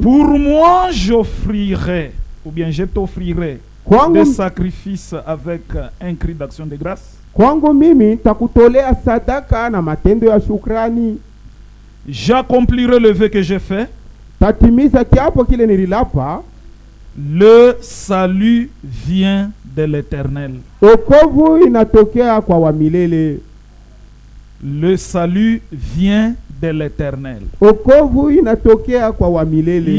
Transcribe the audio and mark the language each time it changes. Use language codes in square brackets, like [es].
[fr] Pour moi j'offrirai, ou bien je t'offrirai des sacrifices avec un cri d'action de grâce. [sw] Kwangu mimi takutolea sadaka na matendo ya shukrani. [fr] J'accomplirai le vœu que j'ai fait. [sw] Tatimiza kiapo kile nililapa. [fr] Le salut vient de l'Éternel. [sw] Wokovu inatokea kwa wa milele. [fr] Le salut vient de l'Éternel. [sw] Wokovu inatokea kwa wa milele.